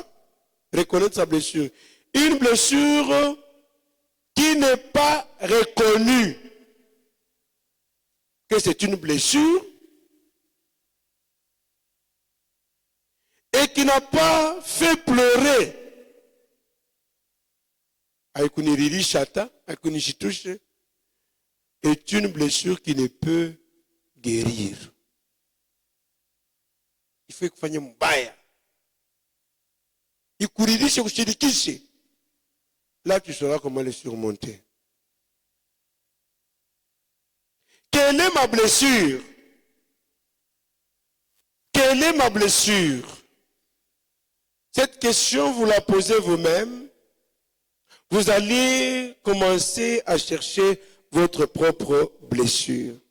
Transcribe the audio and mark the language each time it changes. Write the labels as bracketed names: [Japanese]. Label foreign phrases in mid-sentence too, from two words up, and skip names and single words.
[French] Reconnaître sa blessure. Une blessure qui n'est pas reconnue que c'est une blessure et qui n'a pas fait pleurer. Est une blessure qui ne peut guérir. Il faut que tu mbaya. [Swahili] Ikuririshe kushirikishe. [French] Là, tu sauras comment le surmonter. Quelle est ma blessure? Quelle est ma blessure? Cette question, vous la posez vous-même. Vous allez commencer à chercher votre propre blessure.